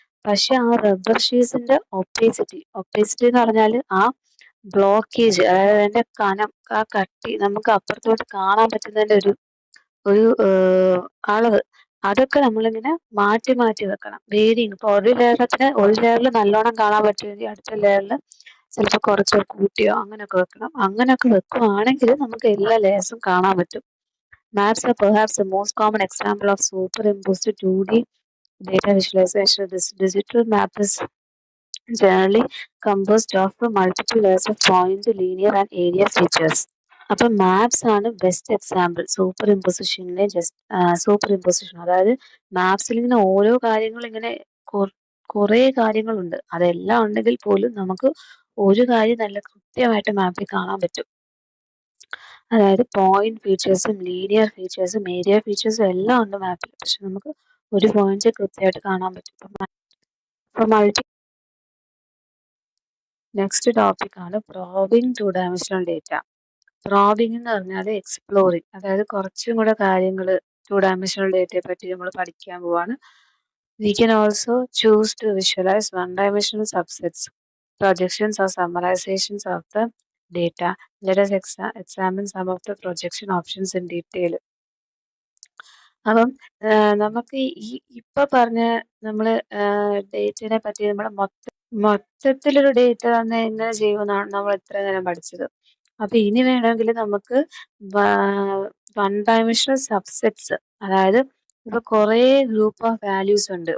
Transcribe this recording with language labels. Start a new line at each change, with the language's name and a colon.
Malayalam: പക്ഷെ ആ rubber ഷീറ്റ്സിന്റെ opacity എന്ന് പറഞ്ഞാൽ ആ ബ്ലോക്കേജ്, അതായത് അതിന്റെ കനം, ആ കട്ടി നമുക്ക് അപ്പുറത്തോട്ട് കാണാൻ പറ്റുന്നതിന്റെ ഒരു അളവ്, അതൊക്കെ നമ്മളിങ്ങനെ മാറ്റി മാറ്റി വെക്കണം. വേരിങ്. ഇപ്പൊ ഒരു ലെയറിൽ നല്ലോണം കാണാൻ പറ്റുമെങ്കിൽ അടുത്ത ലെയറിൽ ചിലപ്പോൾ കുറച്ച് കൂട്ടിയോ അങ്ങനെയൊക്കെ വെക്കണം. അങ്ങനെയൊക്കെ വെക്കുവാണെങ്കിൽ നമുക്ക് എല്ലാ ലെയേഴ്സും കാണാൻ പറ്റും.
English: Maps are perhaps the most common example of superimposed 2D data visualization. This digital map is generally composed of multiple layers of point, linear and area features.
Malayalam: അപ്പം മാപ്സ് ആണ് best example super ഇമ്പോസിഷനിലെ. Super imposition അതായത് മാപ്സിൽ ഇങ്ങനെ ഓരോ കാര്യങ്ങളും ഇങ്ങനെ കുറേ കാര്യങ്ങളുണ്ട്. അതെല്ലാം ഉണ്ടെങ്കിൽ പോലും നമുക്ക് ഒരു കാര്യം നല്ല കൃത്യമായിട്ട് മാപ്പിൽ കാണാൻ പറ്റും. അതായത് പോയിന്റ് ഫീച്ചേഴ്സും ലീനിയർ ഫീച്ചേഴ്സും ഏരിയ ഫീച്ചേഴ്സും എല്ലാം ഉണ്ട് മാപ്പിൽ. പക്ഷെ നമുക്ക് ഒരു പോയിന്റ് കൃത്യമായിട്ട് കാണാൻ പറ്റും. നെക്സ്റ്റ് ടോപ്പിക് ആണ് പ്രോബിംഗ് 2-dimensional ഡേറ്റ. പ്രോബിംഗ് എന്ന് പറഞ്ഞാൽ എക്സ്പ്ലോറിങ്, അതായത് കുറച്ചും കൂടെ കാര്യങ്ങൾ 2-dimensional ഡേറ്റയെ പറ്റി നമ്മൾ പഠിക്കാൻ പോവാണ്.
English: We can also choose to visualize 1-dimensional subsets, projections or summarizations of the data. Let us examine some of the projection options in detail.
Malayalam: അപ്പം നമുക്ക് ഇപ്പൊ പറഞ്ഞ നമ്മൾ ഡേറ്റിനെ പറ്റി നമ്മൾ മൊത്തത്തിലൊരു ഡേറ്റ തന്നെ എങ്ങനെ ചെയ്യുമെന്നാണ് നമ്മൾ ഇത്ര നേരം പഠിച്ചത്. അപ്പൊ ഇനി വേണമെങ്കിൽ നമുക്ക് 1-dimensional സബ്സെറ്റ്സ്, അതായത് ഇപ്പൊ കുറെ ഗ്രൂപ്പ് ഓഫ് വാല്യൂസ് ഉണ്ട്.